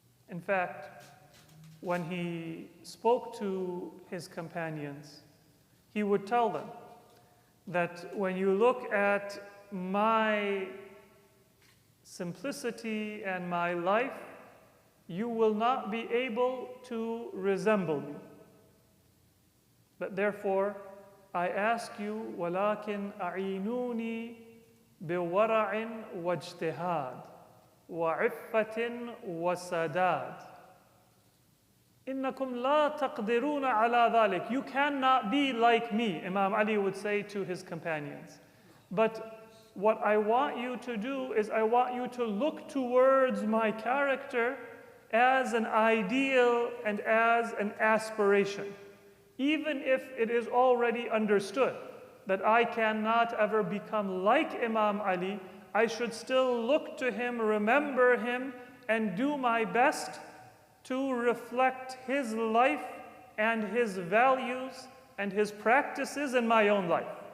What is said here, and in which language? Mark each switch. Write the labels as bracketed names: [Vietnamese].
[English] In fact, when he spoke to his companions, he would tell them that when you look at my simplicity and my life, you will not be able to resemble me. But therefore, I ask you, [Arabic] وَلَكِنْ أَعِينُونِي بِوَرَعٍ وَاجْتِهَادٍ وَعِفَّةٍ وَسَدَادٍ إِنَّكُمْ لَا تَقْدِرُونَ عَلَى ذَلِكَ. [English] You cannot be like me, Imam Ali would say to his companions. But what I want you to do is I want you to look towards my character as an ideal and as an aspiration. Even if it is already understood that I cannot ever become like Imam Ali, I should still look to him, remember him, and do my best to reflect his life and his values and his practices in my own life.